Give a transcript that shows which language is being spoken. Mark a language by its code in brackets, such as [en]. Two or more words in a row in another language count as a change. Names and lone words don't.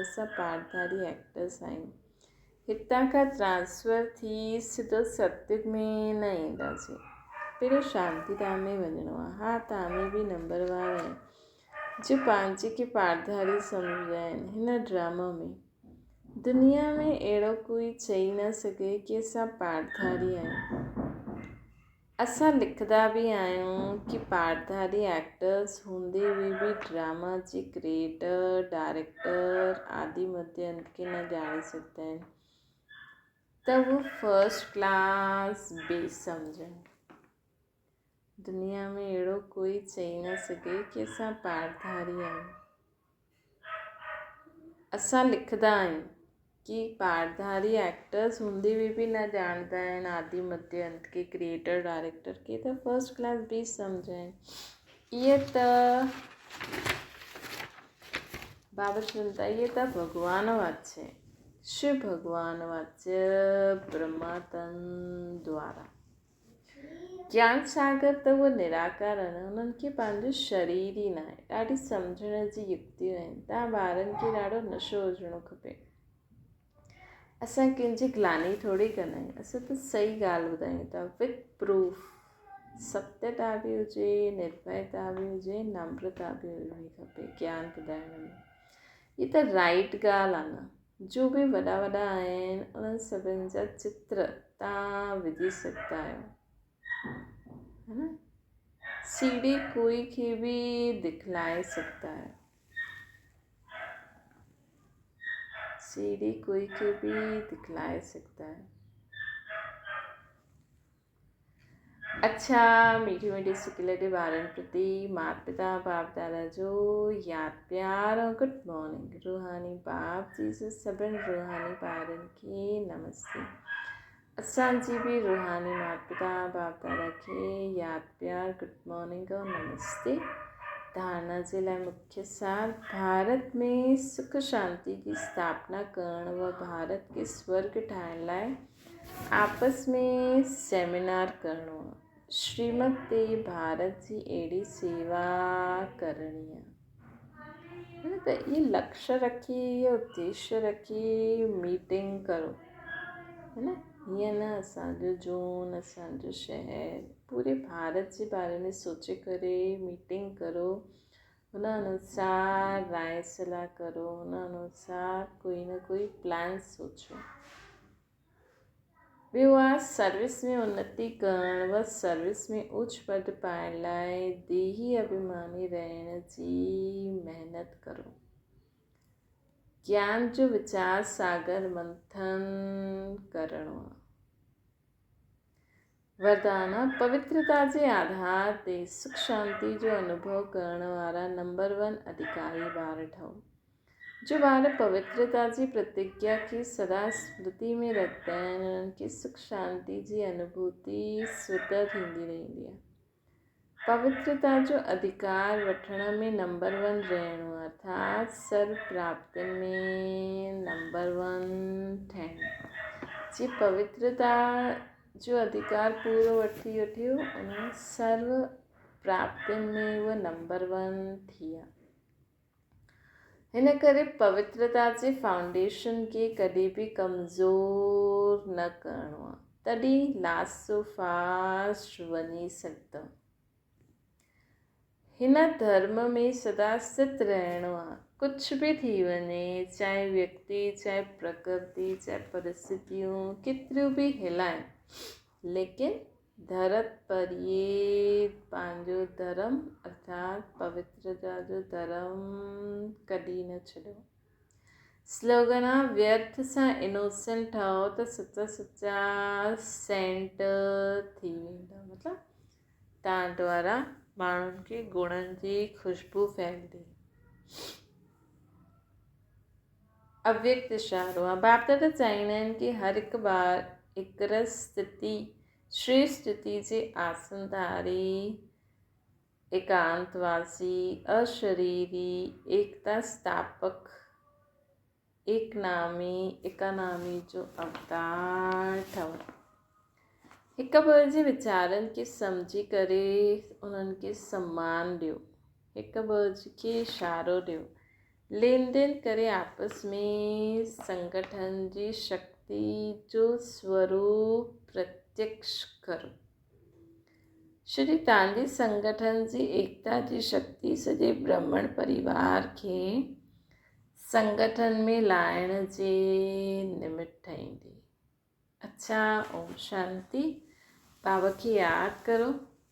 [sd] असां पाठधारी एक्टर्स आहियूं। हितां खां ट्रांसफर थी सिधो सत्युग में न ईंदासीं, पहिरियों शांतिधाम में वञिणो आहे। हा, तव्हां में बि नंबरवार आहिनि जो पंहिंजे खे पाठधारी सम्झंदा आहिनि। हिन ड्रामा में दुनिया में अहिड़ो कोई चई न सघे कि असां पाठधारी आहियूं। असां लिखंदा बि आहियूं कि पाठधारी एक्टर्स हूंदे हुए बि ड्रामा जे [en] creator, director [sd] आदि मध्य अंत खे न ॼाणे सघंदा आहिनि, त वो [en] first class [sd] बेसम्झनि। दुनिया में अहिड़ो कोई चई न सघे कि असां पाठधारी आहियूं। असां लिखंदा आहियूं कि पाठधारी एक्टर्स हूंदे हुए बि न ॼाणंदा आहिनि आदि मध्य अंत खे, [en] creator director [sd] खे, त [en] first class [sd] बि सम्झनि। इहे त बाबा चवंदा, इहे त भॻवान वाच्य आहे। शिव भॻवान वाच्य ब्रह्मातन द्वारा ज्ञान सागर त उहो निराकार आहिनि, उन्हनि खे पंहिंजो शरीर ई न आहे। ॾाढी सम्झण जी युक्तियूं आहिनि। तव्हां ॿारनि खे ॾाढो नशो हुजणो खपे। असां कंहिंजी ग्लानी थोरी कंदा आहियूं, असां त सही ॻाल्हि ॿुधायूं था [en] with proof. [sd] सत्यता बि हुजे, निर्भयता बि हुजे, नम्रता बि हुजणी खपे ज्ञान ॿुधाइण में। हीअ त राइट ॻाल्हि आहे न। जो बि वॾा वॾा आहिनि उन्हनि सभिनि जा चित्र तव्हां विझी सघंदा आहियो, है न। सीढ़ी कोई खे बि दिखलाए सघंदा आहियो, सीढ़ी कोई खे बि दिखलाए सघंदा आहियो। अच्छा, मीठी मीठी सिक लॻे ॿारनि प्रति माता पिता बाप दादा जो यादि प्यार और [en] good morning. [sd] रूहानी बाप जीसस सभिनि रूहानी ॿारनि खे नमस्ते। असांजी बि रूहानी माता पिता बाप दादा खे यादि प्यार, [en] good morning [sd] और नमस्ते। धारणा जे लाइ मुख्य सार: भारत में सुख शांति की स्थापना करण व भारत के स्वर्ग ठाहिण लाइ आपस में सेमिनार करणो आहे। श्रीमत ते भारत जी अहिड़ी सेवा करणी आहे। त इहे लक्ष्य रखी, इहो उद्देश्य रखी मीटिंग करो, है न। हीअं न असांजो ज़ोन, असांजो शहर, पूरे भारत जे बारे में सोचे करे मीटिंग करो। हुन अनुसार राय सलाह करो, हुन अनुसार कोई न कोई प्लान सोचो। ॿियो आहे सर्विस में उन्नति करण व सर्विस में उच्च पद पाइण लाइ देही अभिमानी रहण जी महिनत करो। ज्ञान जो वीचार सागर मंथन करणो आहे। वरदान: पवित्रता जे आधार ते सुख शांति जो अनुभव करण वारा नंबर 1 अधिकारी ॿार ठहो। जो ॿार पवित्रता जी प्रतिज्ञा खे सदा स्मृति में रखंदा आहिनि, उन्हनि खे सुख शांति जी अनुभूति स्वतः थींदी रहंदी आहे। पवित्रता जो अधिकार वठण में नंबर 1 रहणो, अर्थात सर्व प्राप्तियुनि में नंबर 1 ठहिणो। जी पवित्रता जो अधिकार पूरो वठी वठियो, उन सर्व प्राप्तियुनि में उहा नंबर 1 थी आहे। हिन करे पवित्रता जे फाउंडेशन खे कॾहिं बि कमज़ोर न करिणो आहे, तॾहिं [en] last so fast [sd] वञी सघंदो। हिन धर्म में सदा स्थित रहणो आहे। कुझु बि थी वञे, चाहे व्यक्ति, चाहे प्रकृति, चाहे परिस्थितियूं केतिरियूं बि हिलाइनि, लेकिन धरत परिए पंहिंजो धर्म अर्थात पवित्रता जो धर्म कॾहिं न छॾियो। स्लोगन आहे व्यर्थ सां इनोसेंट ठहो त सच्चा सच्चा सेंट थी वेंदा। मतिलबु तव्हां द्वारा माण्हुनि खे गुणनि जी ख़ुशबू फैलंदी। अव्यक्त इशारो आहे। बाप दादा चाहींदा आहिनि कि हर हिकु ॿार हिकरस स्थिति श्रेष्ठ स्थिति जे आसनधारी एकांतवासी अशरीरी एकता स्थापक एकानामी जो अवतार ठहनि। हिक ॿिए जे वीचारनि खे सम्झी करे उन्हनि खे सम्मान ॾियो। हिक ॿिए खे इशारो ॾियो। लेन देन करे आपस में संगठन जी शक्ति जो स्वरूप प्रत्यक्ष करो। श्री तव्हांजी संगठन जी एकता जी शक्ति सॼे ब्रह्मण परिवार खे संगठन में लाइण जे निमित्त ठाहींदी। अच्छा, ओम शांति। बाबा खे यादि करो।